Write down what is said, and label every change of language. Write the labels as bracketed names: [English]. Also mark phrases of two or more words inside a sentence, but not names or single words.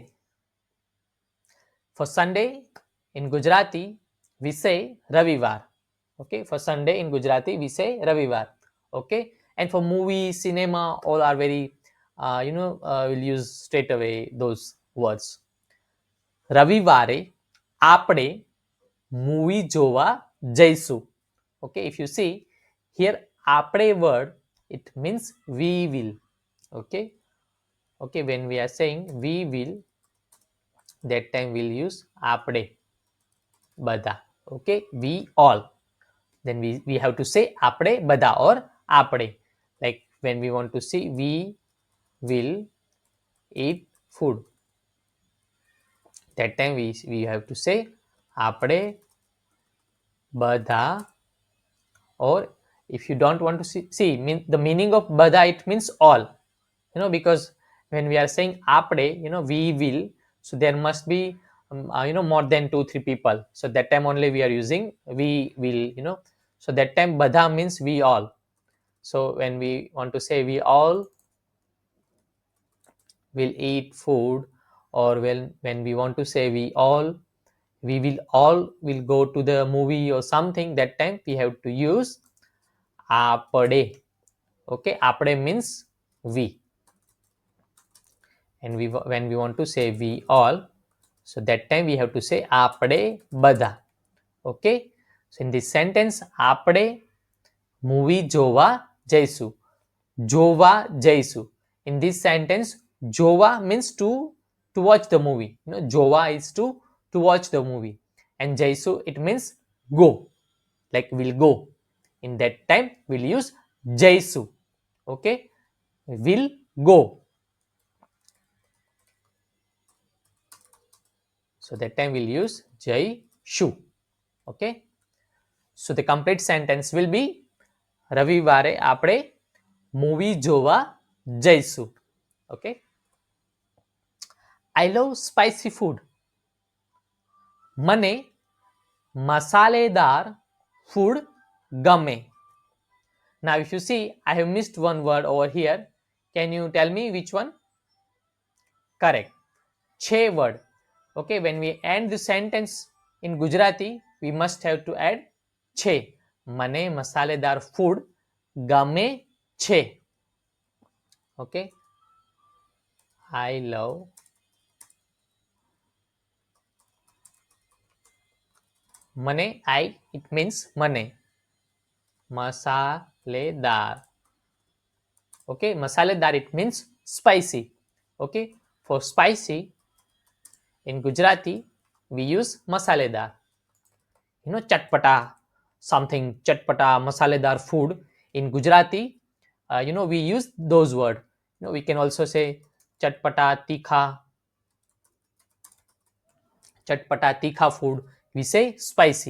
[English] For Sunday in Gujarati we say ravivar. Okay, for Sunday in Gujarati we say ravivar. Okay, and for movie, cinema, all are very we'll use straight away those words. [Gujarati] રવિવારે આપણે મૂવી જોવા જઈશું. [English] Okay, if you see here આપણે word, it means we will. Okay, when we are saying we will, that time we'll use [Gujarati] આપણે બધા. [English] Okay, we all. Then we have to say [Gujarati] આપણે બધા [English] or આપણે. Like when we want to say we will eat food, that time we have to say [Gujarati] આપણે બધા. [English] Or if you don't want to see the meaning of બધા, it means all, because when we are saying આપણે, we will, so there must be more than 2-3 people, so that time only we are using we will, so that time બધા means we all. So when we want to say we all will eat food, or when we want to say we will all will go to the movie or something, that time we have to use આપણે. Okay, આપણે means we. And when we want to say we all, so that time we have to say [Gujarati] આપણે બધા. [English] Okay, so in this sentence [Gujarati] આપણે movie જોવા જઈશું. જોવા જઈશું. [English] In this sentence, જોવા means to watch the movie. જોવા is to watch the movie, and જઈશું it means go, like we'll go. In that time we'll use જઈશું. Okay, will go. So that time we'll use જઈશું. Okay, so the complete sentence will be [Gujarati] રવિવારે આપણે મૂવી જોવા જઈશું. [English] Okay, I love spicy food. [Gujarati] મને મસાલેદાર food ગમે. [English] Now if you see, I have missed one word over here. Can you tell me which one? Correct. Che word. Okay, when we end the sentence in Gujarati, we must have to add che. [Gujarati] મને મસાલેદાર food ગમે છે. [English] Okay. I love મને. I, it means મને. મસાલેદાર. Okay, મસાલેદાર, it means spicy. Okay, for spicy in Gujarati we use મસાલેદાર. Chatpata, something chatpata, મસાલેદાર food. In Gujarati, we use those words. We can also say [Hindi] चटपटा तीखा. चटपटा तीखा [English] food, we say spicy.